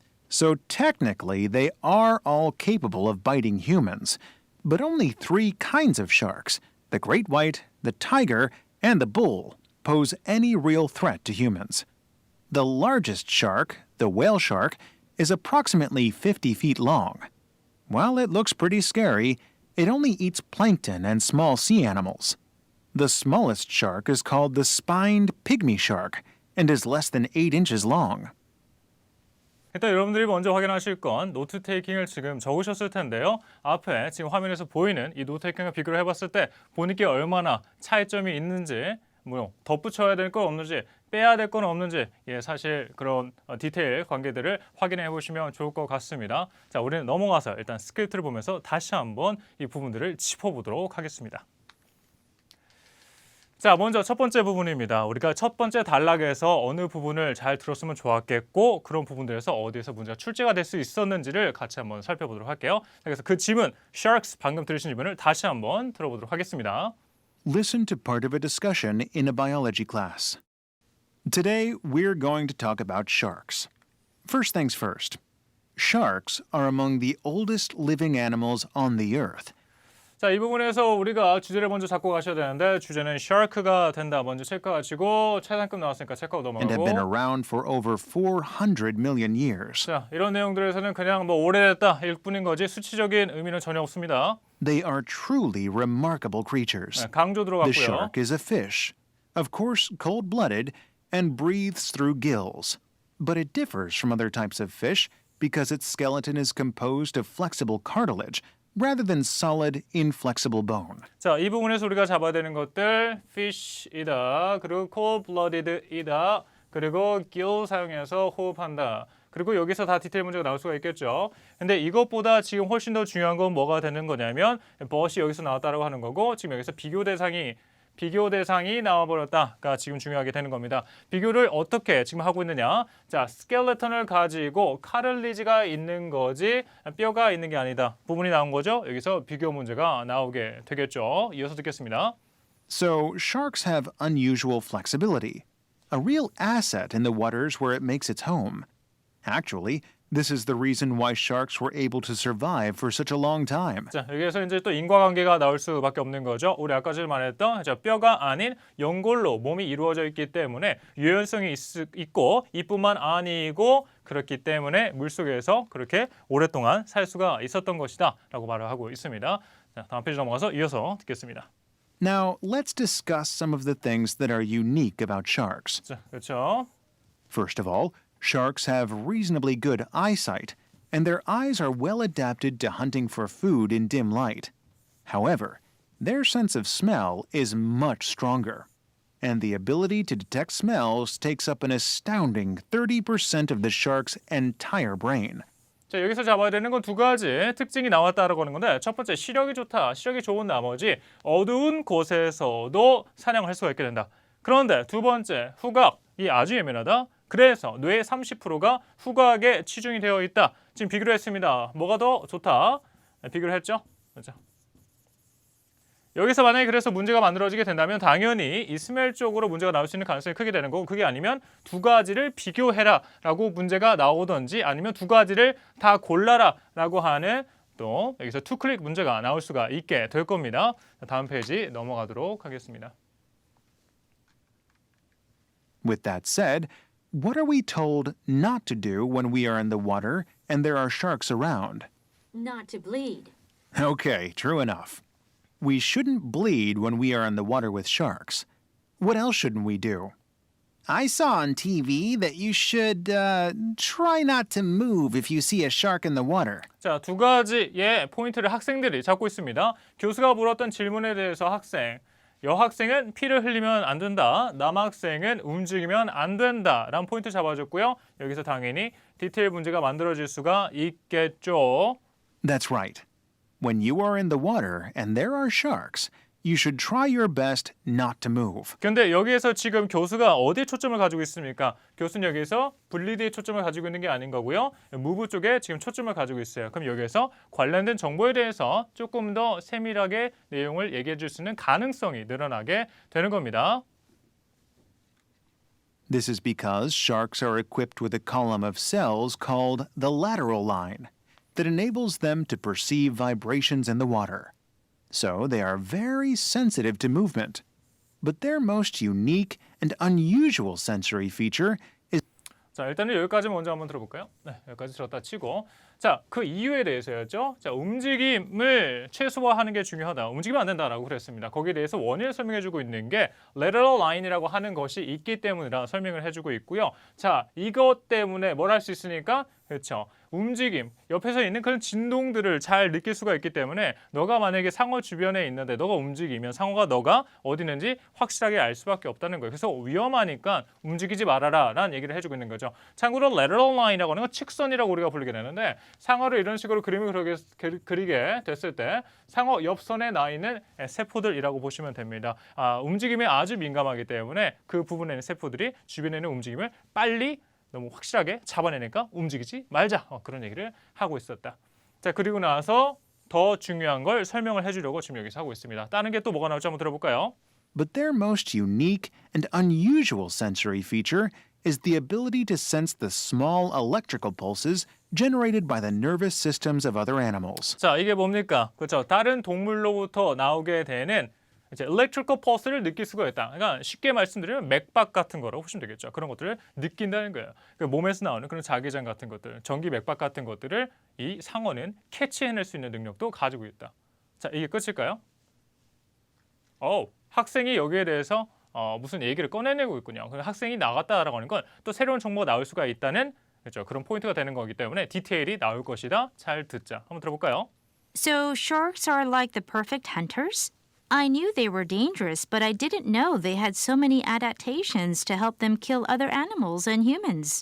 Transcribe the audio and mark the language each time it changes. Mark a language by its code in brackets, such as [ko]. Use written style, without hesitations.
[en] So technically, they are all capable of biting humans, but only 3 kinds of sharks, the great white, the tiger, and the bull, pose any real threat to humans. The largest shark, the whale shark, is approximately 50 feet long. While it looks pretty scary, it only eats plankton and small sea animals. The smallest shark is called the spined pygmy shark and is less than 8 inches long. [ko] 일단 여러분들이 먼저 확인하실 건 노트 테이킹을 지금 적으셨을 텐데요. 앞에 지금 화면에서 보이는 이 노트 테이킹과 비교를 해봤을 때 본인께 얼마나 차이점이 있는지, 뭐 덧붙여야 될 건 없는지, 빼야 될 건 없는지, 사실 그런 디테일 관계들을 확인해 보시면 좋을 것 같습니다. 자, 우리는 넘어가서 일단 스크립트를 보면서 다시 한번 이 부분들을 짚어보도록 하겠습니다. 자, 먼저 첫 번째 부분입니다. 우리가 첫 번째 단락에서 어느 부분을 잘 들었으면 좋았겠고 그런 부분들에서 어디에서 문제가 출제가 될 수 있었는지를 같이 한번 살펴보도록 할게요. 그래서 그 지문, sharks 방금 들으신 지문을 다시 한번 들어보도록 하겠습니다. [en] Listen to part of a discussion in a biology class. Today, we're going to talk about sharks. First things first. Sharks are among the oldest living animals on the earth. [ko] 자, 이 부분에서 우리가 주제를 먼저 잡고 가셔야 되는데 주제는 shark가 된다. 먼저 체크하시고 최상급 나왔으니까 체크하고 [en] And have been [ko] 넘어가고. [en] around for over 400 million years. [ko] 자, 이런 내용들에서는 그냥 뭐 오래됐다 일 뿐인 거지 수치적인 의미는 전혀 없습니다. [en] They are truly remarkable creatures. [ko] 네, 강조 [en] The [ko] 들어갔고요. [en] shark is a fish, of course cold-blooded, and breathes through gills. But it differs from other types of fish because its skeleton is composed of flexible cartilage rather than solid, inflexible bone. [ko] 자, 이 부분에서 우리가 잡아야 되는 것들 fish이다. 그리고 cold-blooded이다. 그리고 gill 사용해서 호흡한다. 그리고 여기서 다 디테일 문제가 나올 수가 있겠죠. 근데 이것보다 지금 훨씬 더 중요한 건 뭐가 되는 거냐면 but이 여기서 나왔다라고 하는 거고 지금 여기서 비교 대상이 나와버렸다가 지금 중요하게 되는 겁니다. 비교를 어떻게 지금 하고 있느냐? 자, 스켈레톤을 가지고 카를리지가 있는 거지 뼈가 있는 게 아니다. 부분이 나온 거죠. 여기서 비교 문제가 나오게 되겠죠. 이어서 듣겠습니다. [en] So, sharks have unusual flexibility, a real asset in the waters where it makes its home. Actually, this is the reason why sharks were able to survive for such a long time. [ko] 자, 여기에서 이제 또 인과관계가 나올 수밖에 없는 거죠. 우리 아까 전에 말했던 뼈가 아닌 연골로 몸이 이루어져 있기 때문에 유연성이 있고 이뿐만 아니고 그렇기 때문에 물속에서 그렇게 오랫동안 살 수가 있었던 것이다 라고 말을 하고 있습니다. 자, 다음 페이지 넘어가서 이어서 듣겠습니다. [en] Now, let's discuss some of the things that are unique about sharks. [ko] 자, 그렇죠. [en] First of all, sharks have reasonably good eyesight, and their eyes are well adapted to hunting for food in dim light. However, their sense of smell is much stronger, and the ability to detect smells takes up an astounding 30% of the shark's entire brain. [ko] 자, 여기서 잡아야 되는 건 두 가지 특징이 나왔다라고 하는 건데 첫 번째 시력이 좋다. 시력이 좋은 나머지 어두운 곳에서도 사냥을 할 수가 있게 된다. 그런데 두 번째 후각이 아주 예민하다. 그래서 뇌의 30%가 후각에 치중이 되어 있다. 지금 비교를 했습니다. 뭐가 더 좋다? 비교를 했죠. 그렇죠. 여기서 만약에 그래서 문제가 만들어지게 된다면 당연히 이 스멜 쪽으로 문제가 나올 수 있는 가능성이 크게 되는 거고 그게 아니면 두 가지를 비교해라 라고 문제가 나오든지 아니면 두 가지를 다 골라라 라고 하는 또 여기서 투 클릭 문제가 나올 수가 있게 될 겁니다. 다음 페이지 넘어가도록 하겠습니다. [en] With that said, what are we told not to do when we are in the water and there are sharks around? Not to bleed. Okay, true enough. We shouldn't bleed when we are in the water with sharks. What else shouldn't we do? I saw on TV that you should try not to move if you see a shark in the water. [ko] 자, 두 가지의 포인트를 학생들이 잡고 있습니다. 교수가 물었던 질문에 대해서 여학생은 피를 흘리면 안 된다. 남학생은 움직이면 안 된다. 라는 포인트 잡아줬고요. 여기서 당연히 디테일 문제가 만들어질 수가 있겠죠. [en] That's right. When you are in the water and there are sharks, you should try your best not to move. [ko] 근데 여기에서 지금 교수가 어디에 초점을 가지고 있습니까? 교수는 여기서 블리드에 초점을 가지고 있는 게 아닌 거고요. 무브 쪽에 지금 초점을 가지고 있어요. 그럼 여기에서 관련된 정보에 대해서 조금 더 세밀하게 내용을 얘기해 줄 수 있는 가능성이 늘어나게 되는 겁니다. [en] This is because sharks are equipped with a column of cells called the lateral line that enables them to perceive vibrations in the water. So they are very sensitive to movement. But their most unique and unusual sensory feature is [ko] 자, 일단은 여기까지 먼저 한번 들어볼까요? 네, 여기까지 들었다 치고. 자, 그 이유에 대해서였죠. 자, 움직임을 최소화하는 게 중요하다. 움직이면 안 된다라고 그랬습니다. 거기에 대해서 원인을 설명해주고 있는 게 lateral line이라고 하는 것이 있기 때문이라 설명을 해주고 있고요. 자, 이것 때문에 뭘 할 수 있으니까? 그렇죠. 움직임, 옆에서 있는 그런 진동들을 잘 느낄 수가 있기 때문에 너가 만약에 상어 주변에 있는데 너가 움직이면 상어가 너가 어디 있는지 확실하게 알 수밖에 없다는 거예요. 그래서 위험하니까 움직이지 말아라 라는 얘기를 해주고 있는 거죠. 참고로 lateral line이라고 하는 건 측선이라고 우리가 부르게 되는데 상어를 이런 식으로 그림을 그리게 됐을 때 상어 옆선에 나 있는 세포들이라고 보시면 됩니다. 움직임에 아주 민감하기 때문에 그 부분에 있는 세포들이 주변에 있는 움직임을 빨리 너무 확실하게 잡아내니까 움직이지 말자. 그런 얘기를 하고 있었다. 자, 그리고 나서 더 중요한 걸 설명을 해주려고 지금 여기서 하고 있습니다. 다른 게 또 뭐가 나올지 한번 들어볼까요? [en] But their most unique and unusual sensory feature is the ability to sense the small electrical pulses generated by the nervous systems of other animals. [ko] 자, 이게 뭡니까? 그렇죠. 다른 동물로부터 나오게 되는 이제 electrical pulse를 느낄 수가 있다. 그러니까 쉽게 말씀드리면 맥박 같은 거라고 보시면 되겠죠. 그런 것들을 느낀다는 거예요. 그 몸에서 나오는 그런 자기장 같은 것들, 전기 맥박 같은 것들을 이 상어는 캐치해낼 수 있는 능력도 가지고 있다. 자, 이게 끝일까요? 학생이 여기에 대해서 무슨 얘기를 꺼내내고 있군요. 학생이 나갔다라고 하는 건 또 새로운 정보가 나올 수가 있다는 그렇죠. 그런 포인트가 되는 거기 때문에 디테일이 나올 것이다. 잘 듣자. 한번 들어볼까요? [en] So sharks are like the perfect hunters? I knew they were dangerous, but I didn't know they had so many adaptations to help them kill other animals and humans.